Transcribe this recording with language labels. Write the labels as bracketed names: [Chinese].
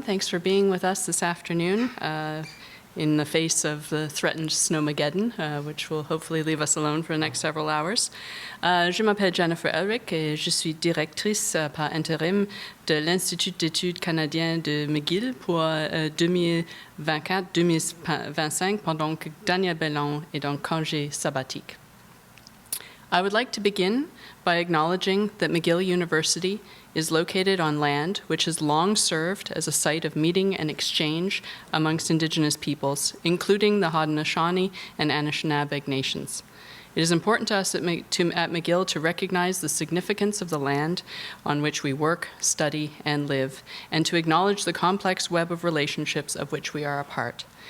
[English] Thanks for being with us this afternoon in the face of the threatened snowmageddon, which will hopefully leave us alone for the next several hours. [French] Je m'appelle Jennifer Elric et je suis directrice par intérim de l'Institut d'études canadien de McGill pour 2024-2025 pendant que Daniel Bellon est en congé sabbatique. [English] I would like to begin by acknowledging that McGill University is located on land which has long served as a site of meeting and exchange amongst Indigenous peoples, including the Haudenosaunee and Anishinaabe nations. It is important to us at McGill to recognize the significance of the land on which we work, study, and live, and to acknowledge the complex web of relationships of which we are a part.